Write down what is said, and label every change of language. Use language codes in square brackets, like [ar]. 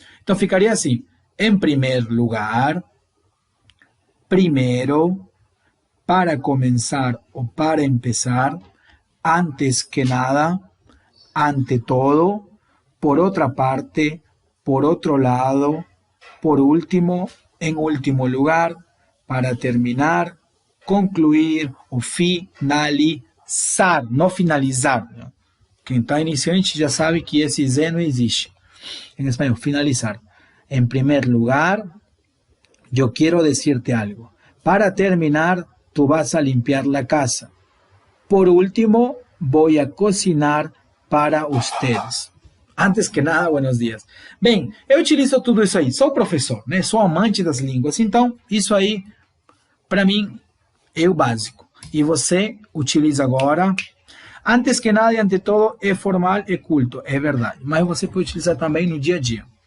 [pt] Então ficaria assim, em primeiro lugar, [es] primero, para comenzar ou para empezar, antes que nada, ante todo, por otra parte, por otro lado, por último, en último lugar, para terminar, concluir ou finalizar, [pt] não finalizar. Né? Quem está iniciante já sabe que esse Z não existe. Em espanhol, finalizar. [es] En primer lugar, yo quiero decirte algo. Para terminar, tú vas a limpiar la casa. Por último, voy a cocinar para ustedes. Antes que nada, buenos dias. [pt] Bem, eu utilizo tudo isso aí. Sou professor, né? Sou amante das línguas. Então, isso aí, para mim, é o básico. E você utiliza agora. [es] Antes que nada [pt] e [es] ante todo, [pt] é formal e culto. É verdade. Mas você pode utilizar também no dia a dia.